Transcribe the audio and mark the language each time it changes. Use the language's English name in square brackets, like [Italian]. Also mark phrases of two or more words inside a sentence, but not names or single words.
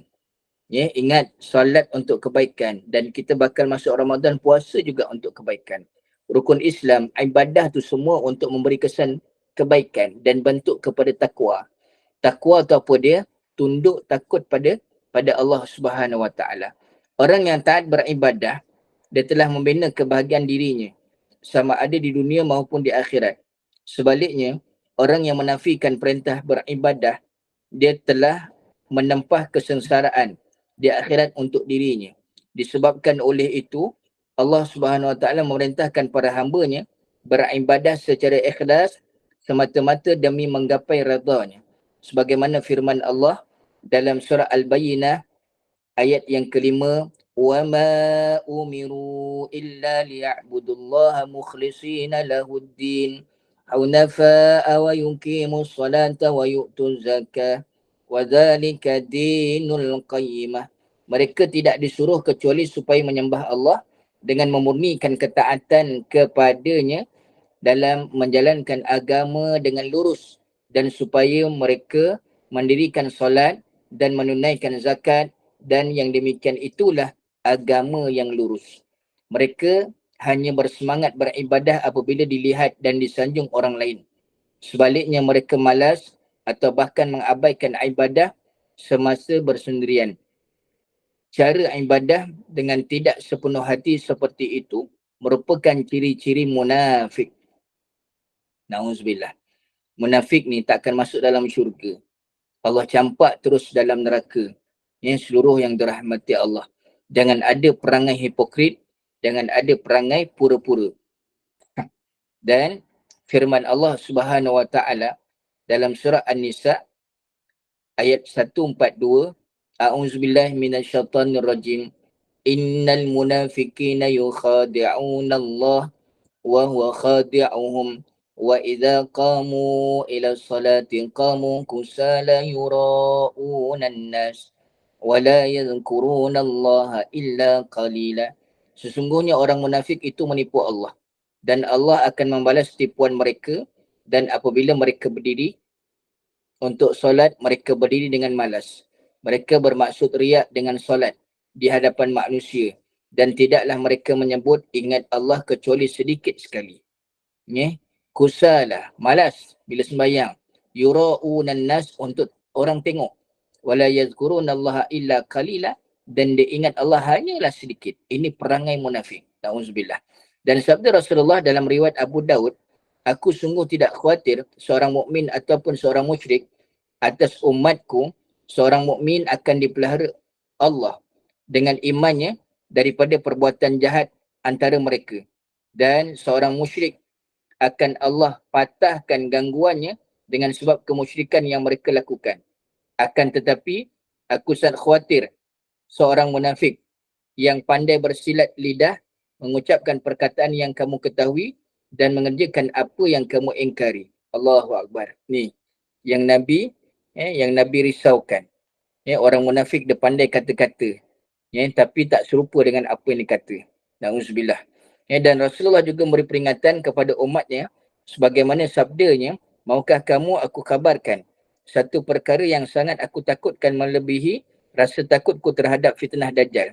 [Malay] Ya, ingat solat untuk kebaikan dan kita bakal masuk Ramadan, puasa juga untuk kebaikan. Rukun Islam, ibadah tu semua untuk memberi kesan kebaikan dan bentuk kepada takwa. Takwa tu apa dia? Tunduk takut pada [Arabic] الله سبحانه وتعالى. [Malay] Orang yang taat beribadah, dia telah membina kebahagiaan dirinya sama ada di dunia maupun di akhirat. Sebaliknya, orang yang menafikan perintah beribadah, dia telah menempah kesengsaraan di akhirat untuk dirinya. Disebabkan oleh itu, [Arabic] الله سبحانه وتعالى [Malay] memerintahkan para hamba-Nya beribadah secara ikhlas semata-mata demi menggapai redha-Nya. Sebagaimana firman Allah dalam surah Al-Bayyinah ayat yang kelima, [Arabic] وَمَا أُمِرُوا إِلَّا لِيَعْبُدُوا اللَّهَ مُخْلِصِينَ لَهُ الدِّينَ حُنَفَاءَ وَيُقِيمُوا الصَّلَاةَ وَيُؤْتُوا الزَّكَاةَ وَذَلِكَ دِينُ الْقَيِّمَةِ. [Malay] Mereka tidak disuruh kecuali supaya menyembah Allah dengan memurnikan ketaatan kepadanya dalam menjalankan agama dengan lurus, dan supaya mereka mendirikan solat dan menunaikan zakat, dan yang demikian itulah agama yang lurus. Mereka hanya bersemangat beribadah apabila dilihat dan disanjung orang lain. Sebaliknya mereka malas atau bahkan mengabaikan ibadah semasa bersendirian. Cara ibadah dengan tidak sepenuh hati seperti itu merupakan ciri-ciri munafik. Na'udzubillah. Munafik ni takkan masuk dalam syurga. Allah campak terus dalam neraka. Yang seluruh yang dirahmati Allah. Jangan ada perangai hipokrit, jangan ada perangai pura-pura. Dan firman [Arabic] الله سبحانه وتعالى [Malay] dalam surah An-Nisa ayat 142, [Arabic] أعوذ بالله من الشيطان الرجيم. إن المنافقين يخادعون الله وهو خادعهم وإذا قاموا إلى الصلاة قاموا كسالى يراءون الناس ولا يذكرون الله إلا قليلا. [Malay] Sesungguhnya orang munafik itu menipu Allah dan Allah akan membalas tipuan mereka, dan apabila mereka berdiri untuk solat, mereka berdiri dengan malas. Mereka bermaksud riak dengan solat di hadapan manusia, dan tidaklah mereka menyebut ingat Allah kecuali sedikit sekali. Kusalah, malas bila sembahyang. [Arabic] يراءون الناس, [Malay] untuk orang tengok. [Arabic] ولا يذكرون الله إلا قليلا, [Malay] dan dia ingat Allah hanyalah sedikit. Ini perangai munafik. Na'udzubillah. Dan sabda Rasulullah dalam riwayat Abu Daud, aku sungguh tidak khawatir seorang mukmin ataupun seorang musyrik atas umatku. Seorang mukmin akan dipelihara Allah dengan imannya daripada perbuatan jahat antara mereka, dan seorang musyrik akan Allah patahkan gangguannya dengan sebab kemusyrikan yang mereka lakukan. Akan tetapi aku sangat khawatir seorang munafik yang pandai bersilat lidah, mengucapkan perkataan yang kamu ketahui dan mengerjakan apa yang kamu ingkari. [Arabic] الله أكبر. [Malay] Ni yang Nabi risaukan. Orang munafik dia pandai kata-kata, tapi tak serupa dengan apa yang dikata. Na'udzubillah. Dan Rasulullah juga memberi peringatan kepada umatnya sebagaimana sabdanya, maukah kamu aku kabarkan satu perkara yang sangat aku takutkan melebihi rasa takutku terhadap fitnah Dajjal.